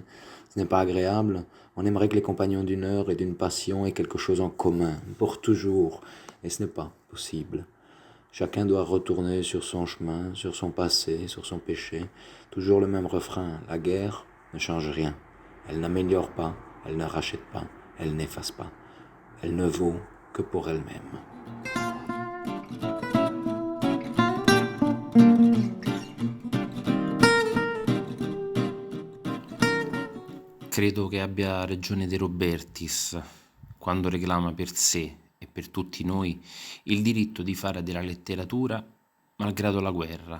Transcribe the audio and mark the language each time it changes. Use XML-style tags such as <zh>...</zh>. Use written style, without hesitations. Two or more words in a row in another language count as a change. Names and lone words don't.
<fr>Ce n'est pas agréable, on aimerait que les compagnons d'une heure et d'une passion aient quelque chose en commun, pour toujours, et ce n'est pas possible. Chacun doit retourner sur son chemin, sur son passé, sur son péché. Toujours le même refrain, la guerre ne change rien. Elle n'améliore pas, elle ne rachète pas, elle n'efface pas. Elle ne vaut que pour elle-même.</fr> <it>Credo che abbia ragione De Robertis quando reclama per sé e per tutti noi il diritto di fare della letteratura malgrado la guerra.</it>